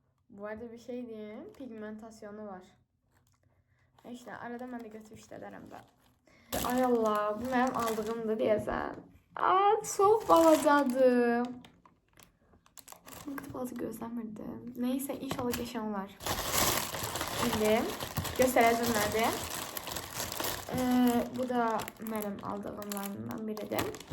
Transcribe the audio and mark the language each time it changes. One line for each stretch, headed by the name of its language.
Turkish: Bu arada bir şey diyeyim, pigmentasyonu var.
Azerbaijani: İşte arada mən də götürüb işlədərəm də. Ay Allah, bu mənim aldığımdır deyəsən. Çox balacadır. Bu qədər balaca gözləmirdim. Neysə, inşallah qəşəng olar. İndi göstərəcəm nədir. Bu da mənim aldığımlarından biridir.